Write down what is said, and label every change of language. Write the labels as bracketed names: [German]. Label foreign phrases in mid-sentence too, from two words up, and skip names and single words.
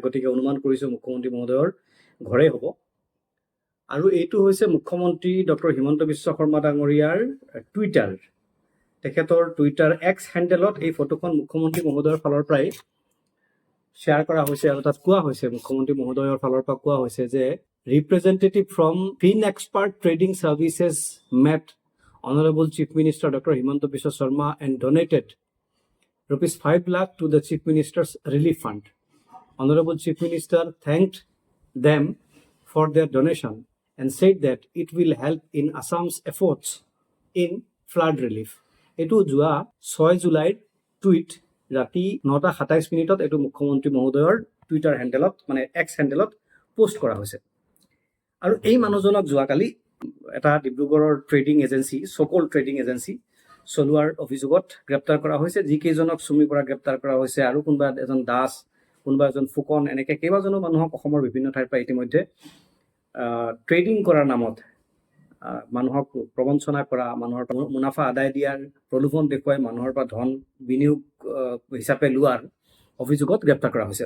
[Assamese] গতিকে অনুমান কৰিছোঁ মুখ্যমন্ত্ৰী মহোদয়ৰ ঘৰেই হ'ব। আৰু এইটো হৈছে মুখ্যমন্ত্ৰী ডক্টৰ হিমন্ত বিশ্ব শৰ্মা ডাঙৰীয়াৰ টুইটাৰ, তেখেতৰ [English] twitter X handle [Assamese] এই ফটোখন মুখ্যমন্ত্ৰী মহোদয়ৰ ফালৰ পৰাই শ্বেয়াৰ কৰা হৈছে। আৰু তাত কোৱা হৈছে, মুখ্যমন্ত্ৰী মহোদয়ৰ ফালৰ পৰা কোৱা হৈছে যে [English] representative from FinExpert Trading Services met Honorable Chief Minister Dr. Himanta Biswa Sharma and donated ₹5 lakh to the Chief Minister's Relief Fund. Honorable Chief Minister thanked them for their donation and said that it will help in Assam's efforts in flood relief. [Assamese] এইটো যোৱা 6 জুলাইৰ টুইট, ৰাতি 9:27 এইটো মুখ্যমন্ত্ৰী মহোদয়ৰ [English] twitter handle, [Assamese] মানে [English] X handle [Assamese] পোষ্ট কৰা হৈছে। আৰু এই মানুহজনক যোৱাকালি এটা ডিব্ৰুগড়ৰ [English] so-called trading agency [Assamese] চলোৱাৰ অভিযোগত গ্ৰেপ্তাৰ কৰা হৈছে। যিকেইজনক চুমিৰ পৰা গ্ৰেপ্তাৰ কৰা হৈছে, আৰু কোনোবা এজন দাস, কোনোবা এজন ফুকন, এনেকৈ কেইবাজনো মানুহক অসমৰ বিভিন্ন ঠাইৰ পৰা ইতিমধ্যে ট্ৰেডিং কৰাৰ নামত মানুহক প্ৰবঞ্চনা কৰা, মানুহৰ পৰা মুনাফা আদায় দিয়াৰ প্ৰলোভন দেখুৱাই মানুহৰ পৰা ধন বিনিয়োগ হিচাপে লোৱাৰ অভিযোগত গ্ৰেপ্তাৰ কৰা হৈছে।